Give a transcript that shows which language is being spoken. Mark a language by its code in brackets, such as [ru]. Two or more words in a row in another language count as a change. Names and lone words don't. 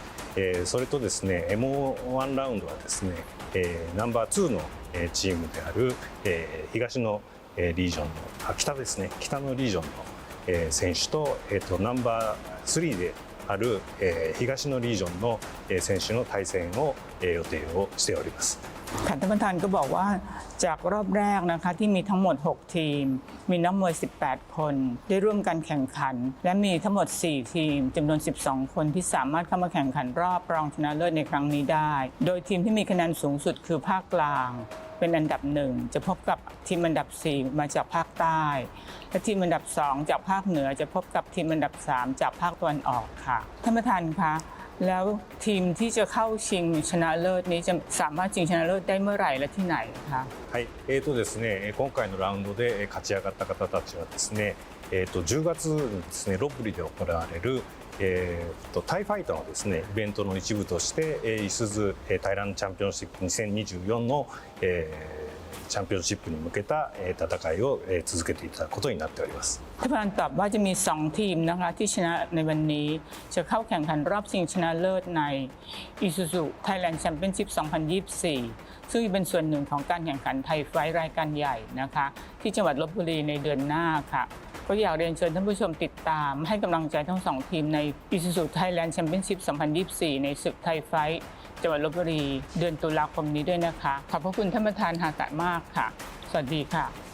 [ja] それとですね M1 ラウンドはですね、ナンバー2の、チームである、東の、リージョンの北ですね北のリージョンの、選手と、ナンバー3である、東のリージョンの、選手の対戦を、予定をしております。 [th] ค่ะท่านประธานก็บอกว่าจากรอบแรกนะคะที่มีทั้งหมด6ทีมมีนักมวย18คนได้ร่วมกันแข่งขันและ มีทั้งหมด4ทีมจำนวน12คนที่สามารถเข้ามาแข่งขันรอบรองชนะเลิศในครั้งนี้ได้โดยทีมที่มีคะแนนสูงสุดคือภาคกลางเป็นอันดับ1จะพบกับทีมอันดับ4มาจากภาคใต้และทีมอันดับ2จากภาคเหนือจะพบกับทีมอันดับ3จากภาคตะวันออกค่ะท่านประธานคะแล้วทีมที่จะเข้าชิงชนะเลิศนี้จะสามารถชิงชนะเลิศได้เมื่อไหร่และที่ไหนคะ [ja] はい、ですね、今回のラウンドで勝ち上がった方たちはですね、10月にですね、ロッブリで行われるタイファイトのですね、イベントの一部として、イスズタイランドチャンピオンシップ2024の、チャンピオンシップに向けた戦いを続けていただくことになっております。 [th] ท่านประธานตอบว่าจะมี2ทีมนะคะที่ชนะในวันนี้จะเข้าแข่งขันรอบชิงชนะเลิศใน ISUZU Thailand Championship 2024 ซึ่งเป็นส่วนหนึ่งของการแข่งขันไทยไฟท์รายการใหญ่นะคะที่จังหวัดลพบุรีในเดือนหน้าค่ะก็อยากเรียนเชิญท่านผู้ชมติดตามให้กำลังใจทั้ง2ทีมใน ISUZU Thailand Championship 2024 ในศึกไทยไฟท์จังหวัดลพบุรีเดือนตุลาคมนี้ด้วยนะคะขอบพระคุณท่านประธานฮากะมากค่ะสวัสดีค่ะ